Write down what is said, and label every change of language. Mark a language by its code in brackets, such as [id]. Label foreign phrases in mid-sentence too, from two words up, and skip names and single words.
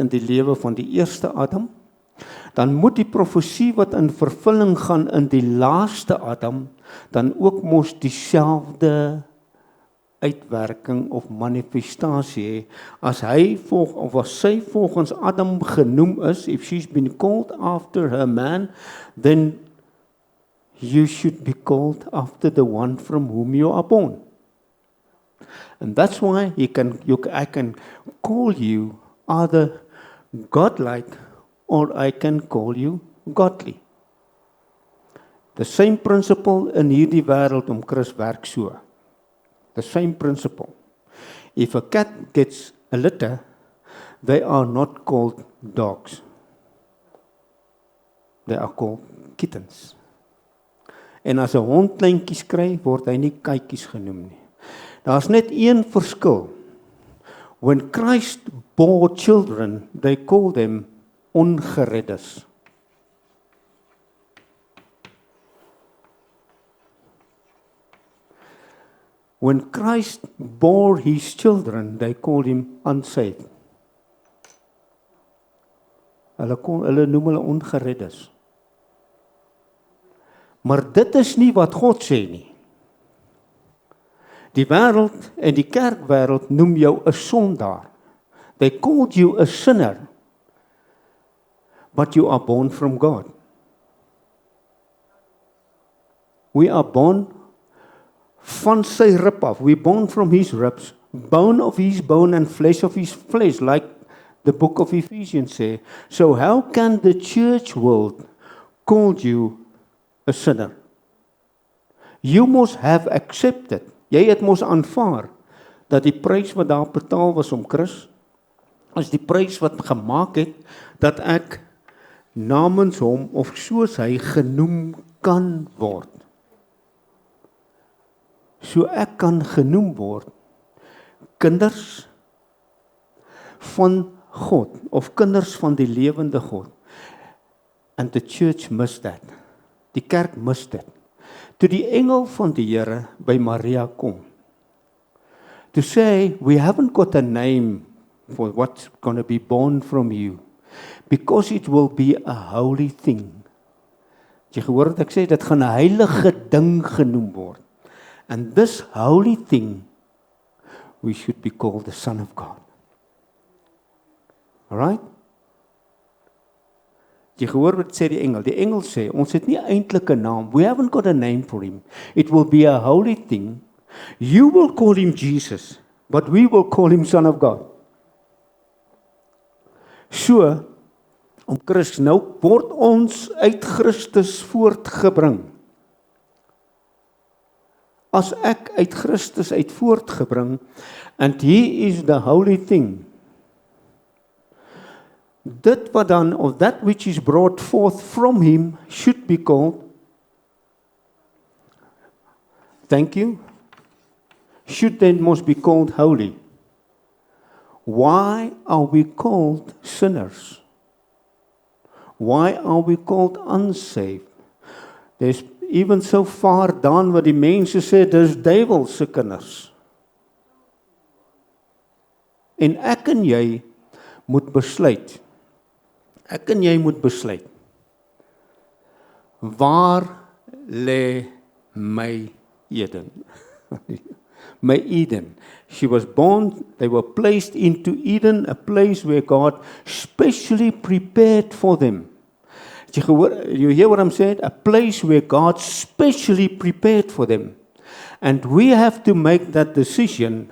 [af] in die lewe van die eerste Adam, dan moet die profesie wat in vervulling gaan in die laaste Adam, dan ook mos dieselfde uitwerking of manifestasie hê, as sy volgens Adam genoem is, [en] if she's been called after her man, then you should be called after the one from whom you are born. And that's why I can call you either godlike or I can call you godly. The same principle [af] in hierdie wêreld om Chris werk so. [en] The same principle. If a cat gets a litter, they are not called dogs. They are called kittens. [af] En as 'n hond kleintjies kry, word hy nie kykies genoem nie. Daar's net een verskil. [en] When Christ bore children, they call them ongereddes. When Christ bore his children, they called him unsaved. [af] Hulle noem hulle ongereddes. Maar dit is nie wat God sê nie. Die wêreld en die kerkwêreld noem jou 'n sondaar. [en] They called you a sinner. But you are born from God. We are born [af] van sy rib af. [en] We born from his ribs, bone of his bone and flesh of his flesh, like the book of Ephesians say. So how can the church world call you a sinner? You must have accepted. [af] Jy het mos aanvaar dat die prys wat daar betaal was om Christus, is die prys wat gemaak het dat ek namens hom of soos hy genoem kan word. So ek kan genoem word kinders van God of kinders van die lewende God. [en] And the church missed that. [af] Die kerk mis dit. Toe die engel van die Here by Maria kom, [en] to say, we haven't got a name for what's going to be born from you, because it will be a holy thing. [af] Het jy gehoor wat ek sê, dit gaan 'n heilige ding genoem word. [en] And this holy thing, we should be called the Son of God. Alright? [af] Jy gehoor wat sê die engel? Die engel sê, ons het nie eintlik 'n naam. [en] We haven't got a name for him. It will be a holy thing. You will call him Jesus, but we will call him Son of God. [af] So, om Christus, nou word ons uit Christus voortgebring. As ek uit Christus uit voortgebring, [en] and he is the holy thing, [af] dit wat dan, [en] of that which is brought forth from him, should be called, thank you, should then must be called holy. Why are we called sinners? Why are we called unsaved? There's even so far [af] daan wat die mense sê, dis duiwel se kinders. En ek en jy moet besluit. Ek en jy moet besluit. Waar lê my Eden? My Eden. [en] She was born, they were placed into Eden, a place where God specially prepared for them. You hear what I'm saying? A place where God specially prepared for them. And we have to make that decision.